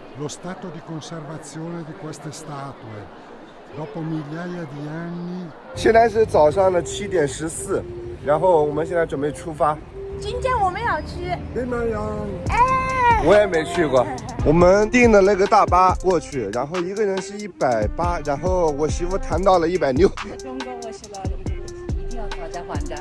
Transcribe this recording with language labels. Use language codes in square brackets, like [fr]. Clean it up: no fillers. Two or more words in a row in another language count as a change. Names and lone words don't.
[it] lo stato di conservazione di queste statue dopo migliaia di anni。 [zh] 现在是早上的7:14，然后我们现在准备出发。今天我们要去。我也没去过。我们订的那个大巴过去，然后一个人是180，然后我媳妇谈到了160。中国我写了一定要讨价还价。